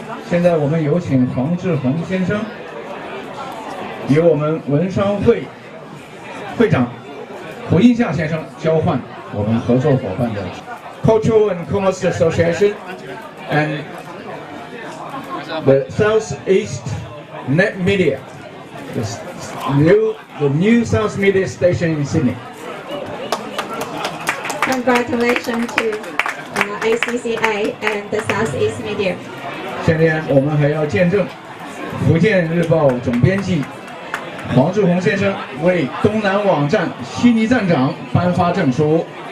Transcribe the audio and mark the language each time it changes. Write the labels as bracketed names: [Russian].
[Chinese] 现在我们有请黄志宏先生与我们文商会会长胡应夏先生交换我们合作伙伴的 [English] Cultural and Commerce Association and the Southeast Net Media, the new South Media Station in Sydney. Congratulations to ACCA and the Southeast Media. [Chinese] 今天我们还要见证福建日报总编辑黄志宏先生为东南网站悉尼站长颁发证书。